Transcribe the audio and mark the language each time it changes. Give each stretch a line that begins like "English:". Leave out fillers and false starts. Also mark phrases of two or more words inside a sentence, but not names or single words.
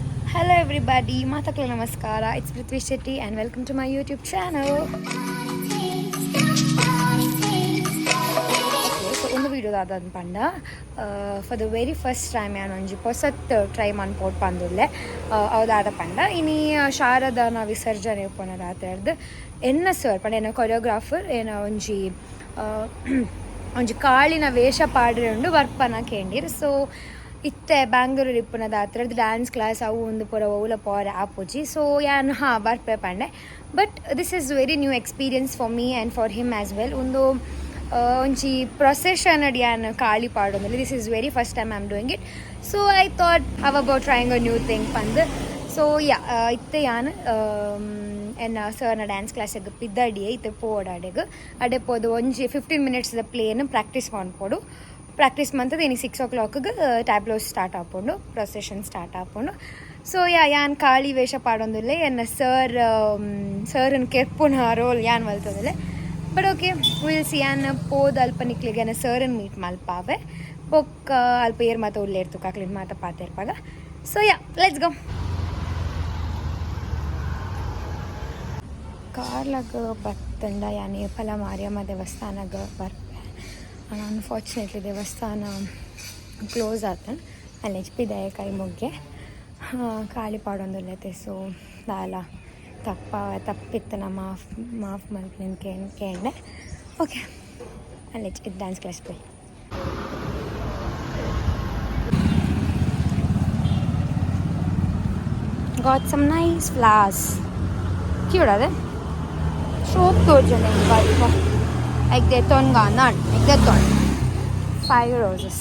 English: Hello everybody, Matakla Namaskara. It's Prithvi Shetty and welcome to my YouTube channel.
Tulu: So ಒಂದು ವಿಡಿಯೋದ ಪಂಡ
English: for the very first time
Tulu: ನಾನು ಒಂಜಿ ಹೊಸತ್ ಟ್ರೈ ಮನ್ಪೋಟ್ ಪಂದುಲ್ಲೆ ಅವದಾದ ಪಂಡ ಇನಿ ಶಾರದನ ವಿಸರ್ಜನೆ ಉಪ್ಪನ ರಾತ್ರಿ ಎನ್ನ ಸರ್ ಪಂಡ ಏನ ಕೊರಿಯೋಗ್ರಾಫರ್ ಏನ ಒಂಜಿ ಕಾಳಿನ ವೇಷ ಪಾಡ್ರೆ ವರ್ಪನ ಕೇಂದಿರ್. ಸೊ ಇತ್ತೆ ಬ್ಯಾಂಗ್ಳೂರು ಇಪ್ಪುನದ ಹತ್ರದ
English: dance class
Tulu: ಅವು ಒಂದು ಪೂರ ಓಲ ಪೋರ ಆಪುಜಿ. ಸೊ ಯಾನ್ ಬರ್ಪೆ ಪಂಡೆ.
English: But this is very new experience for me and for him as well.
Tulu: ಒಂದು ಒಂಜಿ ಪ್ರೊಸೆಷನ್ ಅಡಿ ಯಾನ್ ಕಾಳಿ ಪಾಡೋದಲ್ಲಿ
English: this is very first time I am doing it. So I thought how about trying a new thing ಪಂದ್.
Tulu: ಸೊ ಇತ್ತೆ ಯಾನ್ ಎನ್ನ ಸರ್ನ ಡ್ಯಾನ್ಸ್ ಕ್ಲಾಸಿಗೆ ಪಿದ್ದಡಿಯೇ ಇತ್ತೆ ಪೋಡಾಡೆಗೆ ಅಡೆ ಪೋದು ಒಂಜಿ 15 minutes ಪ್ಲೇನ್ ಪ್ರಾಕ್ಟೀಸ್ ಮಾಡ್ಕೊಡು. ಪ್ರಾಕ್ಟೀಸ್ ಮಂತದ ಇನಿ 6 o'clock
English: tableaus start
Tulu: ಆಪುಂಡು,
English: procession start
Tulu: ಆಪುಂಡು. ಸೊ ಯಾನ್ ಕಾಳಿ ವೇಷ ಪಾಡೊಂದುಲ್ಲೆ ಎನ್ನ ಸರ್ನ ಕೆರ್ಪುನ ರೋಲ್ ಯಾನ್ ಮಲ್ತೊಂದುಲ್ಲೆ.
English: but okay will see
Tulu: ಯಾನ್ ಪೋದು ಅಲ್ಪ ನಿಕ್ಲಿಗೆ ಎನ್ನ ಸರ್ನ ಮೀಟ್ ಮಲ್ಪಾವೆ ಪೊಕ್ಕ ಅಲ್ಪ ಏರ್ ಮಾತ ಉಲ್ಲೇರ್ತು ಕಾಕ್ಲಿನ ಮಾತ ಪಾತೆರ್ಪಾಗ.
English: So let's go.
Tulu: ಕಾರ್ಲಾಗ ಬತ್ತಂಡ ಯಾನ್ ಏಪಲ ಮಾರಿಯಮ್ಮ ದೇವಸ್ಥಾನಗ ಬರ್ಪೆ. ಅನ್ಫಾರ್ಚುನೇಟ್ಲಿ ದೇವಸ್ಥಾನ ಕ್ಲೋಸ್ ಆತನ್ ಅಲ್ಲಿ ಹೆಚ್ಪಿದೆ ಕೈ ಮುಗ್ಗೆ ಕಾಳಿ ಪಾಡೊಂದುಲ್ಲತೆ. ಸೊ ದಾಲ ತಪ್ಪಿತ್ತು ನಾ ಮಾಫ್ ಮಲ್ಪಿನ ಕೇಂಡೆ. ಓಕೆ ಅಲ್ಲಿ ಹೆಚ್ಪಿದ್ದು
English: dance class
Tulu: ಪೋಯ್
English: got some nice flowers. Cute are they? So gorgeous. Like that one gone, like that one. 5 roses.